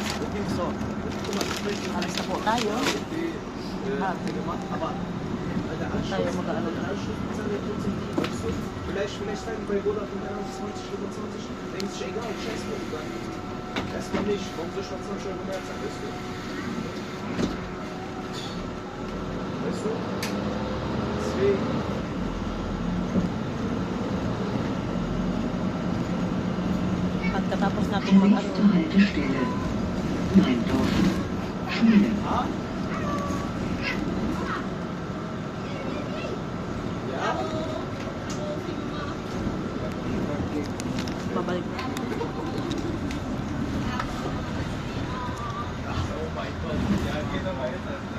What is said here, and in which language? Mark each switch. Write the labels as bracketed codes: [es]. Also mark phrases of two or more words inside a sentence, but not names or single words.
[tl] So, alis na po tayo. [de] gemacht, aber [tl] tayo mag-ano na. [de] Vielleicht steigen bei Roda von 20, 25, denken sich, egal, scheiß drauf, dann erstmal nicht, warum soll ich noch 20 Euro mehr zahlen, weißt du? Weißt du? Deswegen. [tl] At katapos natin [de] Nächste [tl] mag-ano. [de] Haltestelle. Neindorf. Schule. Ah? Ja? [tl] Babalik na. [de] Oh mein Gott, ja, geh doch weiter.